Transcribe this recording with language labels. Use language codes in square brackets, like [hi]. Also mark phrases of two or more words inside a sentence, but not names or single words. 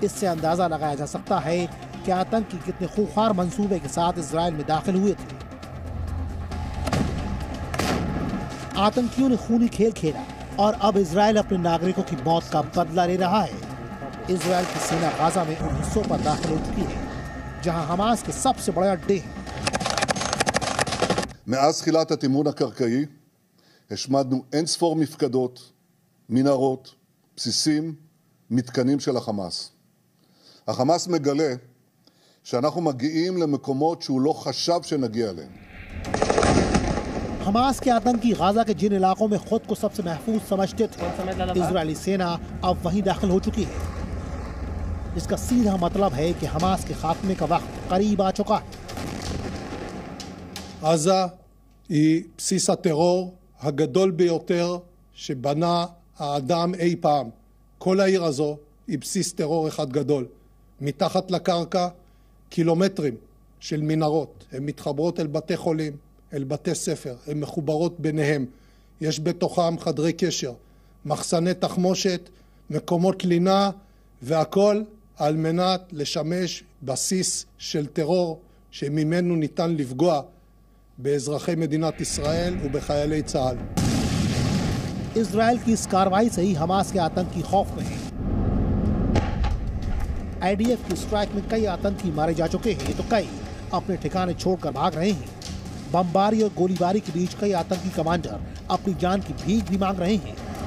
[hi] इससे अंदाजा लगाया जा सकता है कि आतंकी कितने खूंखार मंसूबे के साथ इजराइल में दाखिल हुए थे। आतंकियों ने खूनी खेल खेला और अब इजराइल अपने नागरिकों की मौत का बदला ले रहा है। इजराइल की सेना गाजा में उन हिस्सों पर दाखिल हो चुकी है जहां हमास के सबसे बड़े अड्डे हैं। [he] מאז תחילת התימון הקרקעי השמדנו אין-ספור מפקדות, מנהרות, בסיסים, מתקנים של החמאס. החמאס מגלה שאנחנו מגיעים למקומות שהוא לא חשב שנגיע אליהם. [hi] हमास के आतंकी गाजा के जिन इलाकों में खुद को सबसे महफूज समझते थे, इजरायली सेना अब वहीं दाखिल हो चुकी है। इसका सीधा मतलब है कि हमास के खात्मे का वक्त करीब आ चुका है। [he] עזה היא בסיס הטרור הגדול ביותר שבנה האדם אי פעם. כל העיר הזו היא בסיס טרור אחד גדול. מתחת לקרקע קילומטרים של מנהרות. הן מתחברות אל בתי חולים, אל בתי ספר, הן מחוברות ביניהם. יש בתוכם חדרי קשר, מחסני תחמושת, מקומות לינה, והכל על מנת לשמש בסיס של טרור שממנו ניתן לפגוע באזרחי מדינת ישראל ובחיילי צה"ל. [hi] इजराइल की इस कार्रवाई से ही हमास के आतंकी खौफ में हैं। आईडीएफ की स्ट्राइक में कई आतंकी मारे जा चुके हैं तो कई अपने ठिकाने छोड़कर भाग रहे हैं। बमबारी और गोलीबारी के बीच कई आतंकी कमांडर अपनी जान की भीख भी मांग रहे हैं।